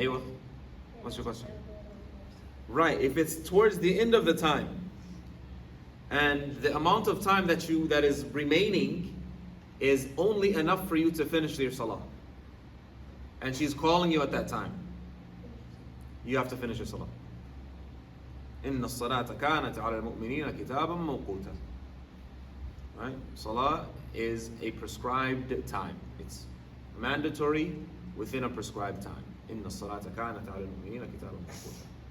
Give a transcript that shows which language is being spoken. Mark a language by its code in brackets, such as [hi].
[en] Aywa, what's your question? Right, if it's towards the end of the time, and the amount of time that is remaining is only enough for you to finish your salah, and she's calling you at that time, you have to finish your salah. [ar] إن الصلاة كانت على المؤمنين كتابا موقوتا. [en] Right? Salah is a prescribed time. It's mandatory within a prescribed time. [ar] إن الصلاة كانت على المؤمنين كتابا موقوتا.